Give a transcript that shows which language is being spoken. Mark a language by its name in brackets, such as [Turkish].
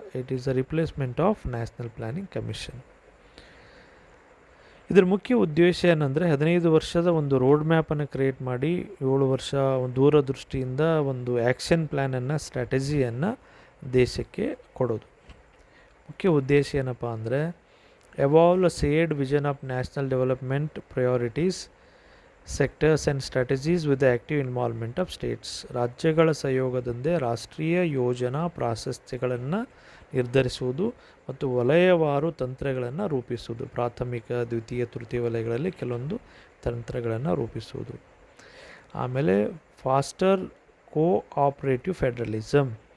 [English] It is a replacement of national planning commission. [Kannada] ಇದರ ಮುಖ್ಯ ಉದ್ದೇಶ ಏನಂದರೆ 15 ವರ್ಷದ ಒಂದು ರೋಡ್ ಮ್ಯಾಪನ್ನು ಕ್ರಿಯೇಟ್ ಮಾಡಿ 7 ವರ್ಷ ಒಂದು ದೂರದೃಷ್ಟಿಯಿಂದ ಒಂದು ಆ್ಯಕ್ಷನ್ ಪ್ಲ್ಯಾನನ್ನು, ಸ್ಟ್ರಾಟಜಿಯನ್ನು ದೇಶಕ್ಕೆ ಕೊಡೋದು. ಮುಖ್ಯ ಉದ್ದೇಶ ಏನಪ್ಪ ಅಂದರೆ [English] evolve a shared vision of national development priorities, sectors and strategies with the active involvement of states. [Kannada] ರಾಜ್ಯಗಳ ಸಹಯೋಗದಿಂದ ರಾಷ್ಟ್ರೀಯ ಯೋಜನಾ ಪ್ರಾಶಸ್ತ್ಯಗಳನ್ನು ನಿರ್ಧರಿಸುವುದು ಮತ್ತು ವಲಯವಾರು ತಂತ್ರಗಳನ್ನು ರೂಪಿಸುವುದು. ಪ್ರಾಥಮಿಕ, ದ್ವಿತೀಯ, ತೃತೀಯ ವಲಯಗಳಲ್ಲಿ ಕೆಲವೊಂದು ತಂತ್ರಗಳನ್ನು ರೂಪಿಸುವುದು. ಆಮೇಲೆ [English] Foster cooperative federalism.